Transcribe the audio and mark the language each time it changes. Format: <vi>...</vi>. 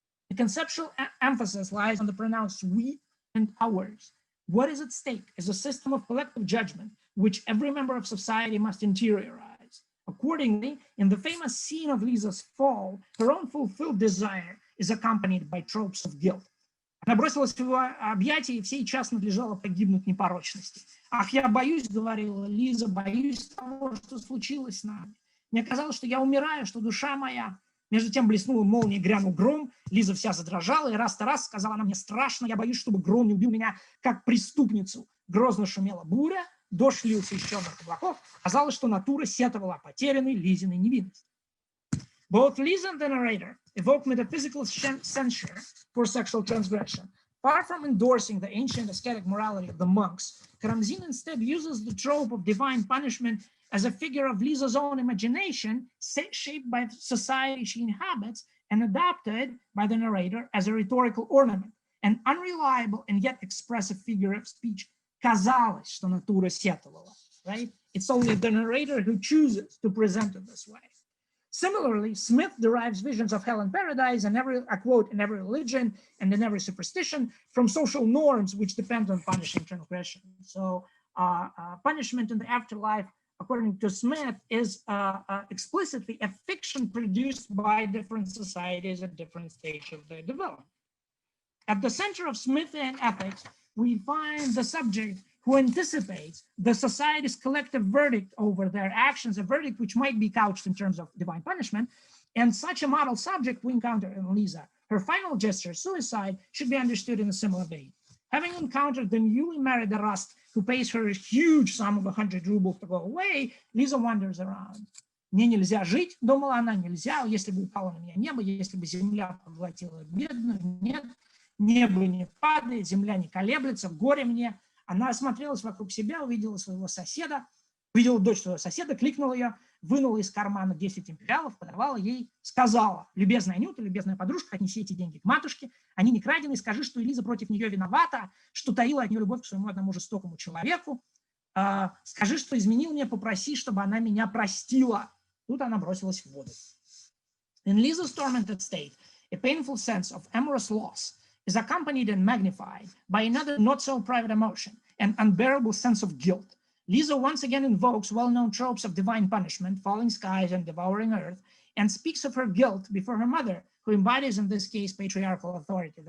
<en>The conceptual emphasis lies on the pronouns we and ours. What is at stake is a system of collective judgment, which every member of society must interiorize. Accordingly, in the famous scene of Liza's fall, her own fulfilled desire is accompanied by tropes of guilt.</en> <ru>Она бросилась в его объятия, и всей час надлежало погибнуть непорочности. «Ах, я боюсь, — говорила Лиза, — боюсь того, что случилось с нами. Мне казалось, что я умираю, что душа моя...» Между тем блеснула молния, грянул гром, Лиза вся задрожала, и раз-то раз сказала она: «Мне страшно, я боюсь, чтобы гром не убил меня, как преступницу». Грозно шумела буря, дождь лился из черных облаков, казалось, что натура сетовала о потерянной Лизиной невинности.</ru> <en>Both Liza and the narrator evoke metaphysical censure for sexual transgression. Far from endorsing the ancient ascetic morality of the monks, Karamzin instead uses the trope of divine punishment as a figure of Liza's own imagination, shaped by the society she inhabits and adopted by the narrator as a rhetorical ornament, an unreliable and yet expressive figure of speech.</en> <ru>Казалось, что натура сетовала, right?</ru> <en>It's only the narrator who chooses to present it this way. Similarly, Smith derives visions of hell and paradise and I quote, in every religion and in every superstition from social norms which depend on punishing transgression. So punishment in the afterlife, according to Smith, is explicitly a fiction produced by different societies at different stages of their development. At the center of Smithian ethics, we find the subject who anticipates the society's collective verdict over their actions, a verdict which might be couched in terms of divine punishment. And such a model subject we encounter in Liza. Her final gesture, suicide, should be understood in a similar vein. Having encountered the newly married Erast, who pays her a huge sum of 100 rubles to go away, Liza wanders around.</en> <ru>Мне нельзя жить, думала она, нельзя, если бы упало на меня небо, если бы земля поглотила бедную, нет, небо не падает, земля не колеблется, горе мне. Она осмотрелась вокруг себя, увидела своего соседа, увидела дочь своего соседа, кликнула ее, вынула из кармана 10 империалов, подавала ей, сказала: любезная Анюта, любезная подружка, отнеси эти деньги к матушке, они не крадены, скажи, что Элиза против нее виновата, что таила от нее любовь к своему одному жестокому человеку, скажи, что изменил мне, попроси, чтобы она меня простила. Тут она бросилась в воду.</ru> <en>In Liza's tormented state, a painful sense of amorous loss is accompanied and magnified by another not so private emotion, an unbearable sense of guilt. Liza once again invokes well-known tropes of divine punishment, falling skies and devouring earth, and speaks of her guilt before her mother, who embodies in this case patriarchal authority.</en>